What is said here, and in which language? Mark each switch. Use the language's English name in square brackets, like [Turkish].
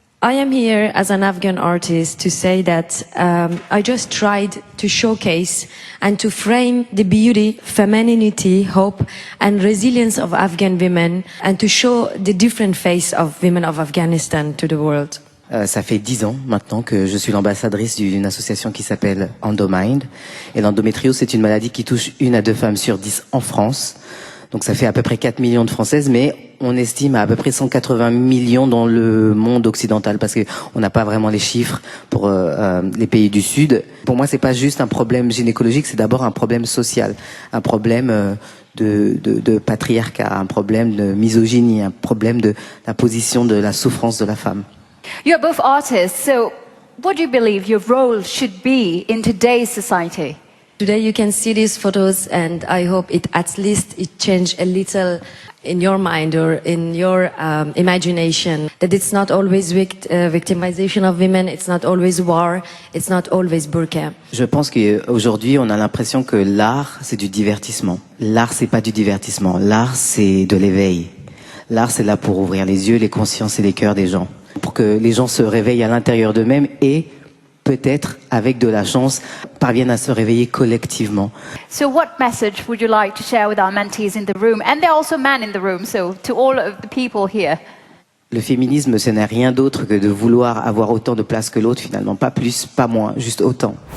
[English] I am here as an Afghan artist to say that I just tried to showcase and to frame the beauty, femininity, hope and resilience of Afghan women and to show the different face of women of Afghanistan to the world. [French] Ça fait 10 ans maintenant que je suis l'ambassadrice d'une association qui s'appelle Endomind. Et l'endométriose, c'est une maladie qui touche 1 à 2 femmes sur 10 en France. Donc ça fait à peu près 4 millions de Françaises, mais on estime à peu près 180 millions dans le monde occidental, parce qu'on n'a pas vraiment les chiffres pour les pays du Sud. Pour moi, c'est pas juste un problème gynécologique, c'est d'abord un problème social, un problème de patriarcat, un problème de misogynie, un problème de la position de la souffrance de la femme. [English] You're both artists, so what do you believe your role should be in today's society? Today you can see these photos and I hope it at least it change a little in your mind or in your imagination, that it's not always victimization of women, it's not always war, it's not always burqa. [French] Je pense qu'aujourd'hui, on a l'impression que l'art, c'est du divertissement. L'art, c'est pas du divertissement. L'art, c'est de l'éveil. L'art, c'est là pour ouvrir les yeux, les consciences et les cœurs des gens. Pour que les gens se réveillent à l'intérieur d'eux-mêmes et peut-être, avec de la chance, parviennent à se réveiller collectivement. [English] So what message would you like to share with our mentees in the room? And there are also men in the room, so to all of the people here. Le féminisme, ce n'est rien d'autre que de vouloir avoir autant de place que l'autre, finalement. Pas plus, pas moins, juste autant.